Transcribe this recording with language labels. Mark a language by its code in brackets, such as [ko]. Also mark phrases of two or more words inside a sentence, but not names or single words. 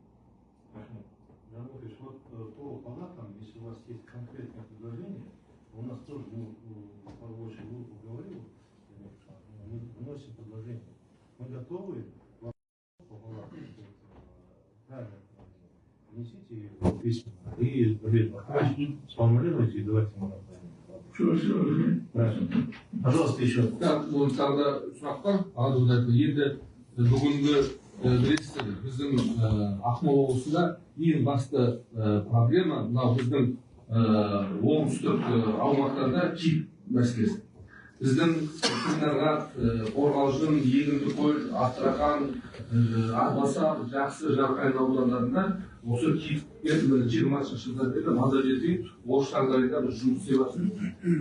[ru] Жанкович, вот по палатам, если у вас есть конкретное предложение, у нас тоже, по большей группе говорил, мы вносим предложение. Мы готовы по палатам, правильно, внесите его письменно и сформулируйте и давайте мы направим. Пожалуйста, еще. Так, вот тогда [kk] сұрақтар азуда енді бүгінгі білесіздер біздің Ақмола облысында ең басты проблема мынау біздің оңтүстік аумақтарда кит мәселесі. Біздің Сырдария, Қорғалжын, Егіндікөл, Астрахан, Атбасар, Жақсы, Жарқайын аудандарында осы китпен 20-шы жылдарда маза жетпей осы жағдайда біз жұмыс істеп жатырмыз.